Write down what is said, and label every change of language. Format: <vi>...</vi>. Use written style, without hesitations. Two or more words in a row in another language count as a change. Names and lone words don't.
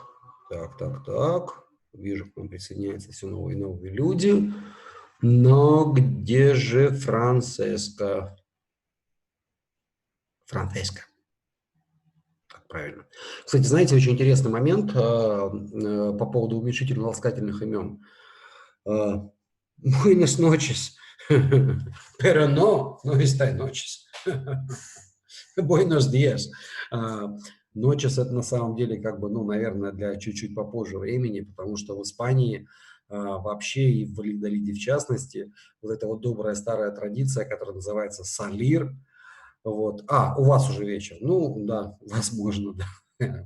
<ru>Вижу, к нам присоединяются все новые и новые люди. Но где же Франсиска? Франсиска. Как правильно. Кстати, знаете, очень интересный момент по поводу уменьшительно-ласкательных имен.</ru> <es>Buenas noches. Pero no está noches. Buenos días.</es> <ru>Noches это на самом деле как бы, ну, наверное, для чуть-чуть попозже времени, потому что в Испании вообще и в Валladолиде в частности вот эта вот добрая старая традиция, которая называется салир. Вот. У вас уже вечер. Ну, да, возможно, да.</ru>